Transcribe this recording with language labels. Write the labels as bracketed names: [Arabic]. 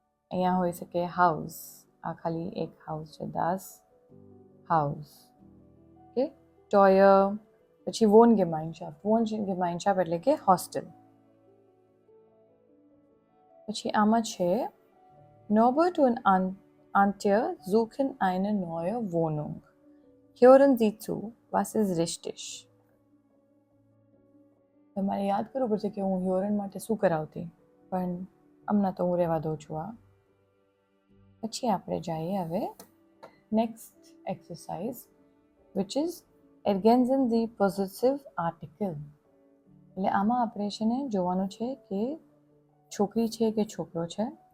[Gujarati] અહીંયા હોઈ શકે હાઉસ, આ ખાલી એક હાઉસ છે, das Haus. ઓકે, teuer, પછી Wohngemeinschaft એટલે કે હોસ્ટેલ. પછી આમાં છે [German] Norbert und Antje suchen eine neue Wohnung. Hören Sie zu, was ist richtig? [Gujarati] તમારે યાદ કરવું પડશે કે હું હ્યોરન માટે શું કરાવતી, પણ હમણાં તો હું રહેવા દઉં છું આ. પછી આપણે જઈએ હવે next exercise, which is ergänzen [English] the possessive article. [Gujarati] એટલે આમાં આપણે છે ને જોવાનું છે કે છોકરી છે કે છોકરો છે.